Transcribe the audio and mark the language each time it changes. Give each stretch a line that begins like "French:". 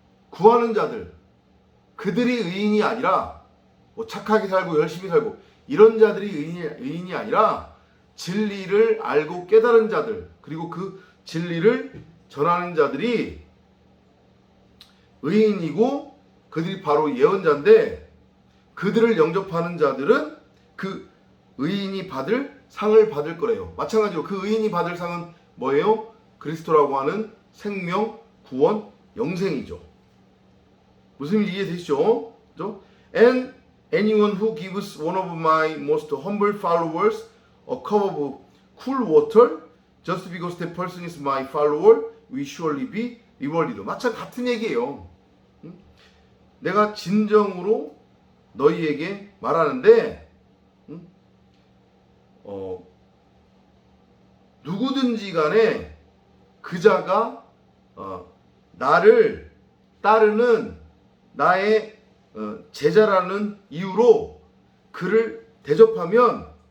Korean: 구하는 자들, 그들이 의인이 아니라 뭐 착하게 살고 열심히 살고 이런 자들이 의인이 아니라 진리를 알고 깨달은 자들, 그리고 그 진리를 전하는 자들이 의인이고 그들이 바로 예언자인데, 그들을 영접하는 자들은 그 의인이 받을 상을 받을 거래요. 마찬가지로 그 의인이 받을 상은 뭐예요? 그리스도라고 하는 생명, 구원, 영생이죠. 무슨 말인지 이해되시죠?
English: And anyone who gives one of my most humble followers a cup of cool water just because that person is my follower will surely be rewarded.
Korean: 같은 얘기예요. 내가 진정으로 너희에게 말하는데 누구든지 간에 그 자가 나를 따르는 나의 제자라는 이유로 그를 대접하면